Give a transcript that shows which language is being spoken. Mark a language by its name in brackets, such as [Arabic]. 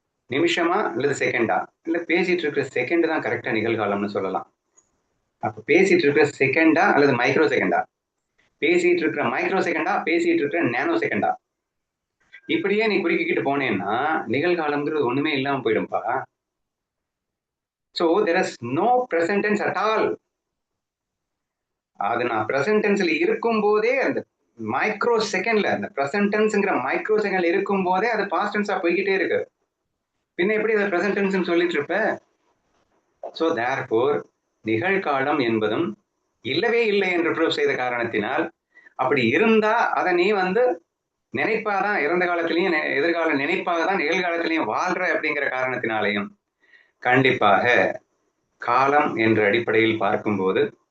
[Tamil] நிமிஷமா அல்லது செகண்டா? இல்ல பேசிட்டு இருக்கிற செகண்ட் தான் கரெக்டா நிகழ்காலம்னு சொல்லலாம். அப்ப பேசிட்டு இருக்கிற செகண்டா அல்லது மைக்ரோ செகண்டா? பேசிட்டு இருக்கிற மைக்ரோ செகண்டா, பேசிட்டு இருக்கிற நேனோ செகண்டா? இப்படியே நீ குறுக்கிக்கிட்டு போனேன்னா நிகழ்காலம்ங்கிறது ஒண்ணுமே இல்லாம போயிடும்பா. [English] So there is no present tense at all. [Tamil] அது நான் பிரசன்ட் டென்ஸ்ல இருக்கும் போதே அந்த மைக்ரோ செகண்ட்ல, அந்த பிரசன்ட் டென்ஸ்ங்கிற மைக்ரோ செகண்ட்ல இருக்கும் போதே அது பாஸ்ட் டென்ஸா போய்கிட்டே இருக்கு. பின்ன எப்படி அதை பிரசன்ட் டென்ஸ் சொல்லிட்டு இருப்ப? [English] so therefore [Tamil] நிகழ்காலம் என்பதும் இல்லவே இல்லை என்று ப்ரூவ் செய்த காரணத்தினால், அப்படி இருந்தா அதை நீ நினைப்பாதான், இறந்த காலத்திலையும் எதிர்கால நினைப்பாக தான் நிகழ்காலத்திலையும் வாழ்ற அப்படிங்கிற காரணத்தினாலையும் கண்டிப்பாக காலம் என்ற அடிப்படையில் பார்க்கும்போது